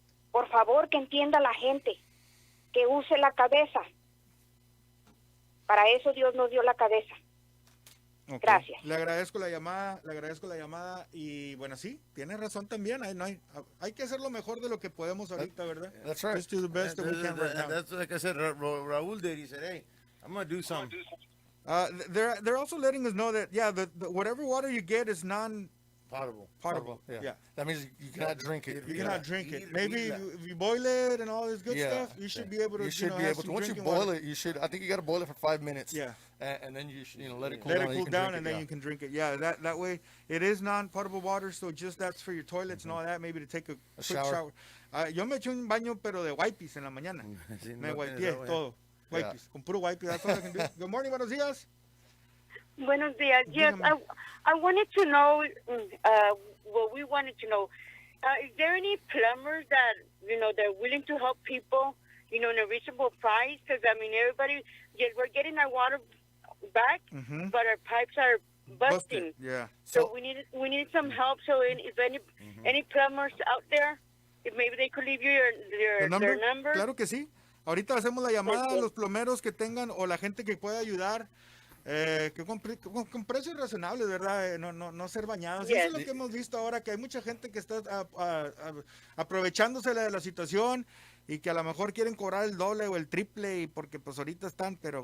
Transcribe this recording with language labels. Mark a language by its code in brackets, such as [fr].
[es] Por favor, que entienda la gente, que use la cabeza. Para eso Dios nos dio la cabeza. Okay. Gracias. Le agradezco la llamada y bueno, sí, tiene razón también. Hay que hacer lo mejor de lo que podemos ahorita, ¿verdad? [en] That's right. Just do the best that we can right now. That's like I said, Raul did. He said, hey, I'm going to do something. They're also letting us know that, the whatever water you get is Potable. Yeah. That means you cannot drink it. You cannot drink it. Maybe if you boil it and all this good stuff, you should be able to. You should be able to. Once you boil it, you should. I think you got to boil it for 5 minutes. Yeah. And then you should, let it cool down. Let it cool down, and then you can drink it. Yeah. That way, it is non-potable water, so just that's for your toilets and all that. Maybe to take a quick shower. [es] Yo me eché un baño, pero de wipes en la mañana. Me wipeé todo. Wipes. Con puro wipes. [en] That's all I can do. Good morning. [es] Buenos días. Buenos días. [en] Yes, I wanted to know. We wanted to know, is there any plumbers that, they're willing to help people, in a reasonable price? Because, everybody, we're getting our water back, but our pipes are busting. Yeah. So we need some help. So if any plumbers out there, if maybe they could leave you their number. [es] Claro que sí. Ahorita hacemos la llamada a los plomeros que tengan o la gente que pueda ayudar. Que con precios razonables, ¿verdad? No ser bañados. Eso es lo que hemos visto ahora, que hay mucha gente que está aprovechándose de la situación y que a lo mejor quieren cobrar el doble o el triple y porque pues ahorita están, pero